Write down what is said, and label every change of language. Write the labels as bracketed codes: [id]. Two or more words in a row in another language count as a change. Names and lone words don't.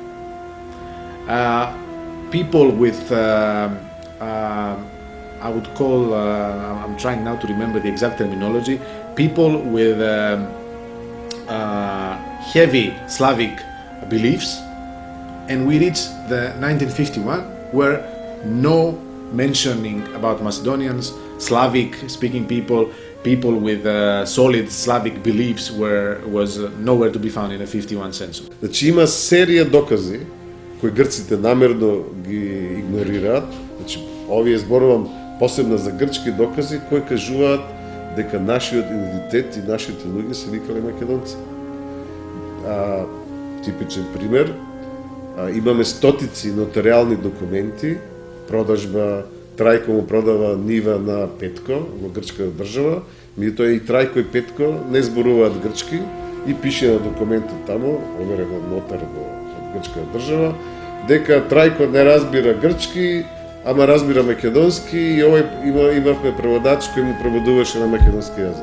[en] people with, I would call, I'm trying now to remember the exact terminology, people with heavy Slavic beliefs, and we reached the 1951 where no mentioning about Macedonians, Slavic speaking people with solid Slavic beliefs was nowhere to be found in the 51 census. [mk] Значи има серија докази кои грците намерно ги игнорираат. Значи овие зборувам посебно за грчки докази кои кажуваат дека нашиот идентитет и нашите луѓе се викале македонци. Типичен пример, имаме стотици нотариални документи, продажба, Трајко му продава нива на Петко во грчка држава, меѓутоа и Трајко и Петко не зборуваат грчки и пише на документот тамо, оверен од нотар во грчка држава, дека Трајко не разбира грчки, ама разбира македонски и овој имавме преводач кој му преводуваше на македонски јазик.